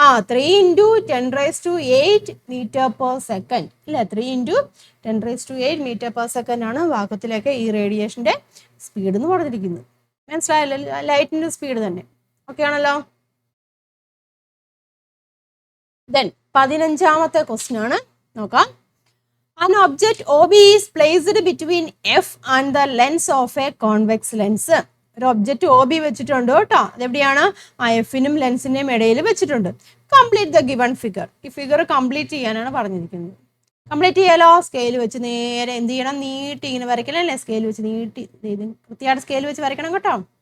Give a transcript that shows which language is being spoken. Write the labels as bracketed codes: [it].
[ml] 3 × 10⁸ metre second ഇല്ലേ? 3 × 10⁸ metre second ആണ് വാക്വത്തിലേക്ക് ഈ റേഡിയേഷന്റെ സ്പീഡ് എന്ന് പറഞ്ഞിരിക്കുന്നത്. മനസ്സിലായല്ലോ? ലൈറ്റിന്റെ സ്പീഡ് തന്നെ. ഓക്കെ ആണല്ലോ? ദെൻ 15th ക്വസ്റ്റ്യൻ ആണ്. നോക്കാം. [en] An object OB is placed between F and the lens of a convex lens. [ml] ഒരു ഒബ്ജക്റ്റ് OB വെച്ചിട്ടുണ്ട് കേട്ടോ. അതെവിടെയാണ്? എഫിനും ലെൻസിന്റെയും ഇടയിൽ വെച്ചിട്ടുണ്ട്. [en] Complete the given figure. [ml] ഈ ഫിഗർ കംപ്ലീറ്റ് ചെയ്യാനാണ് പറഞ്ഞിരിക്കുന്നത്. കംപ്ലീറ്റ് ചെയ്യാലോ? സ്കെയിൽ വെച്ച് നേരെ എന്ത് ചെയ്യണം? നീട്ടി ഇങ്ങനെ വരയ്ക്കണം അല്ലേ? സ്കെയിൽ വെച്ച് നീട്ടി കൃത്യമായിട്ട് സ്കെയിൽ വെച്ച് വരയ്ക്കണം കേട്ടോ.